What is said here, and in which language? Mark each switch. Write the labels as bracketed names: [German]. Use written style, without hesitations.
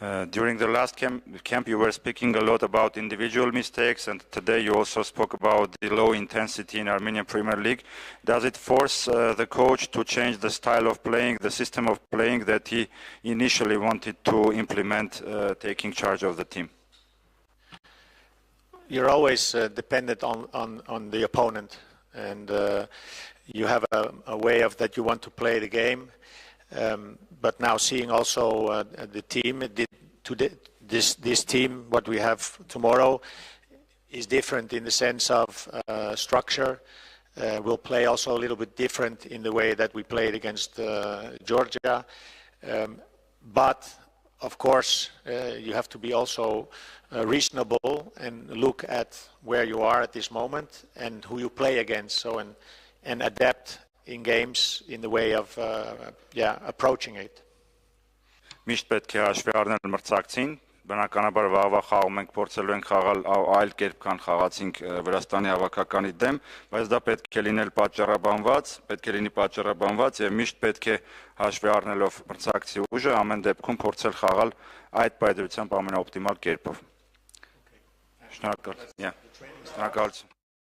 [English] During the last camp, you were speaking a lot about individual mistakes, and today you also spoke about the low intensity in Armenian Premier League. Does it force the coach to change the style of playing, the system of playing that he initially wanted to implement, taking charge of the team? You're always dependent on the opponent, and you have a way of that you want to play the game. But now seeing also the team, this team, what we have tomorrow, is different in the sense of structure. We'll play also a little bit different in the way that we played against Georgia. But of course, you have to be also reasonable and look at where you are at this moment and who you play against. So and adapt in games in the way of approaching it. [Armenian] Միշտ պետք է հաշվի առնել մրցակցին, բնականաբար վաղվա խաղում ենք փորձելու ենք խաղալ այլ կերպ քան խաղացինք Վրաստանի հավաքականի դեմ, բայց դա պետք է լինել պատճառաբանված, պետք է լինի պատճառաբանված եւ միշտ պետք է հաշվի առնելով մրցակցի ուժը ամեն դեպքում փորձել խաղալ այդ պայծրությամբ ամենաօպտիմալ կերպով։ Շնորհակալ։ Շնորհակալություն։